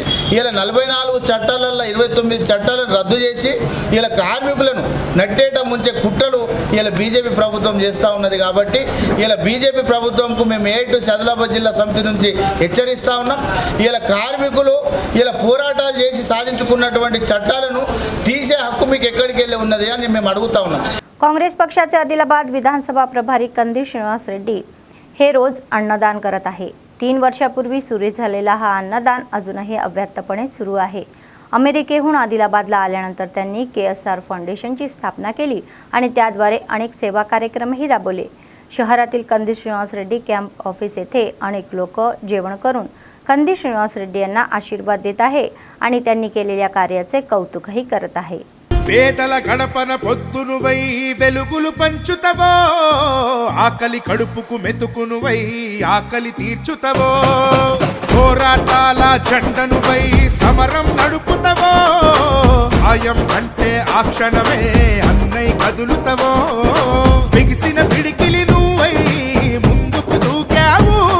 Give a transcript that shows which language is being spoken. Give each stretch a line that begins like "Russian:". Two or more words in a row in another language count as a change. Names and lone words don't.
Telugu: ఇలా 44 చట్టాలలో 29 చట్టాలను రద్దు చేసి ఇలా కార్మికులను నట్టేట ముంచే కుట్రలు ఇలా బీజేపీ ప్రభుత్వం చేస్తూ ఉన్నది. కాబట్టి ఇలా బీజేపీ ప్రభుత్వంకు మేము ఏటు ఆదిలాబాద్ జిల్లా సమితి నుంచి హెచ్చరిస్తూ ఉన్నాం. ఇలా కార్మికులు ఇలా పోరాటాలు చేసి సాధించుకున్నటువంటి चट्टाలను తీసే హక్కు మీకు ఎక్కడికి వెళ్ళి ఉన్నది అని మేము అడుగుతా ఉన్నాం.
Marathi: काँग्रेस पक्षाचे आदिलाबाद विधानसभा प्रभारी कंदी श्रीनिवास रेड्डी हे रोज अन्नदान करत आहे. 3 वर्षापूर्वी सुरू झालेला हा अन्नदान अजूनही अव्याहतपणे सुरू आहे. अमेरिकेहून आदिलाबादला आल्यानंतर त्यांनी KSR फाउंडेशनची स्थापना केली आणि त्याद्वारे अनेक सेवा कार्यक्रमही राबवले. शहरातील कंदी श्रीनिवास रेड्डी कॅम्प ऑफिस येथे अनेक लोक जेवण करून कंदी श्रीनिवास रेड्डी यांना आशीर्वाद देत आहे आणि त्यांनी केलेल्या कार्याचे कौतुकही करत आहे.
Telugu: పేదల గడపన పొద్దునువై వెలుగులు పంచుతవో, ఆకలి కడుపుకు మెతుకునువై ఆకలి తీర్చుతవో, పోరాటాల జెండనువై సమరం నడుపుతవో, ఆయం అంటే ఆ క్షణమే అన్నై కదులుతవో, బిగిసిన పిడికిలి నువ్వై ముందుకు దూకావు,